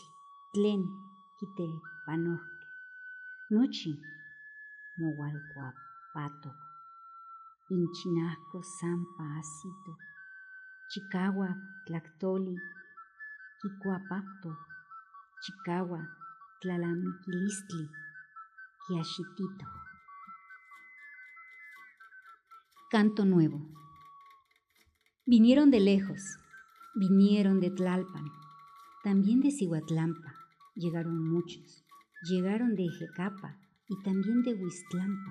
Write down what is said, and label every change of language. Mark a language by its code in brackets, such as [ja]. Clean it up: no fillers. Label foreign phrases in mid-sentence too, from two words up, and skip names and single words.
[nah] Tlen quitepanohque. Nochi mohualcuapato. Inchinasco sampa asito. Chicagua tlactoli quicuapacto. Chicagua tlalamiquilistli quiaxitito. [es] Canto nuevo. Vinieron de lejos, vinieron de Tlalpan, también de Cihuatlampa, llegaron muchos, llegaron de Ejecapa y también de Huiztlampa.